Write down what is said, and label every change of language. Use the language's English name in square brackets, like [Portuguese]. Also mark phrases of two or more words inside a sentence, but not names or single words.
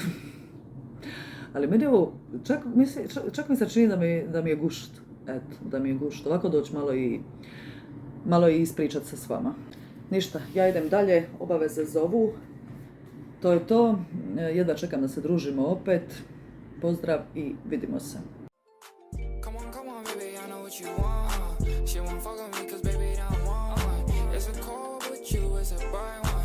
[Croatian] Ali meni ovo, čak mi se čini da mi je gušt. Eto, da mi je gušt. Ovako doći malo i ispričat se s vama. Ništa, ja idem dalje, obaveze zovu. To je to, jedva čekam da se družimo opet. Pozdrav i vidimo se. [English] Come on, baby, I know what you want. She won't fuck with me 'cause baby, I'm on. It's a call with you, it's a buy one.